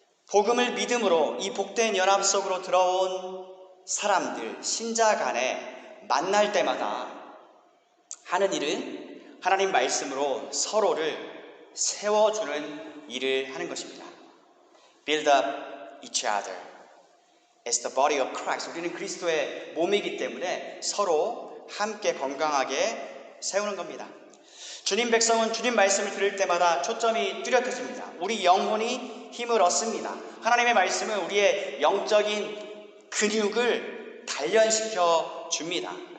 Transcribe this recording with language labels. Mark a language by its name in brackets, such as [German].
[Korean] 복음을 믿음으로 이 복된 연합 속으로 들어온 사람들, 신자 간에 만날 때마다 하는 일은 하나님 말씀으로 서로를 세워주는 일을 하는 것입니다. [English] Build up each other as the body of Christ. [Korean] 우리는 그리스도의 몸이기 때문에 서로 함께 건강하게 세우는 겁니다. 주님 백성은 주님 말씀을 들을 때마다 초점이 뚜렷해집니다. 우리 영혼이 힘을 얻습니다. 하나님의 말씀은 우리의 영적인 근육을 단련시켜 줍니다.